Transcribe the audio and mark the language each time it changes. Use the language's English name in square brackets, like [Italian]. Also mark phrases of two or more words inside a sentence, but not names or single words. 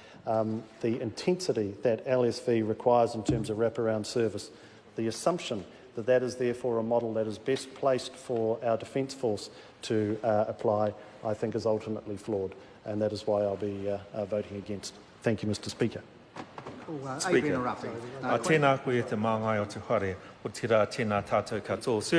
[English] the intensity that LSV requires in terms of wraparound service, the assumption that is therefore a model that is best placed for our Defence Force to apply, I think is ultimately flawed, and that is why I'll be voting against. Thank you, Mr Speaker. Speaker. [Māori] Tēnā koe te māngai o te whare, o tērā tēnā tātou katoa.